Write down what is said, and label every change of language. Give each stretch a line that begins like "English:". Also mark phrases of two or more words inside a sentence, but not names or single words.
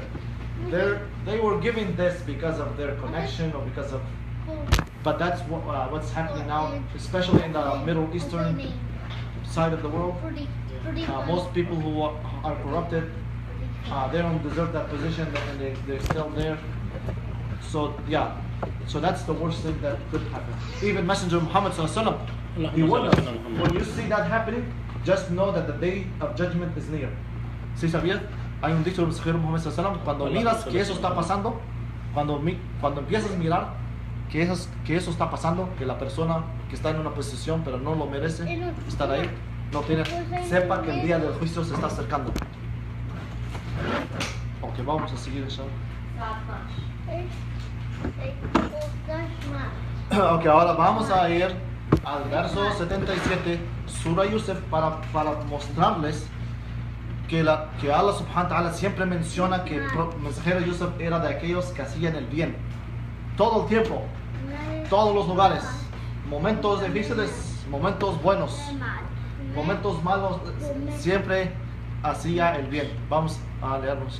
English: They were given this because of their connection or because of, but that's what's happening now, especially in the Middle Eastern side of the world. Most people who are corrupted, they don't deserve that position, and they're still there. So yeah, so that's the worst thing that could happen. Even Messenger Muhammad
Arabic: صلى الله عليه وسلم,
English: he warned us, when you see that happening, just know that the day of judgment is near.
Spanish: ¿Sí sabías? Hay un dicho del mensajero Muhammad
Arabic: صلى الله عليه وسلم,
Spanish: cuando miras que eso está pasando, cuando empiezas a mirar que eso está pasando, que la persona que está en una posición pero no lo merece estar ahí, no tiene, sepa que el día del juicio se está acercando. Ok, vamos a seguir inshallah. Ok, ahora vamos a ir al verso 77, Surah Yusuf, para mostrarles que
Arabic: الله سبحانه وتعالى
Spanish: siempre menciona que el mensajero Yusuf era de aquellos que hacían el bien. Todo el tiempo, todos los lugares, momentos difíciles, momentos buenos, momentos malos, siempre hacía el bien. Vamos a leernos.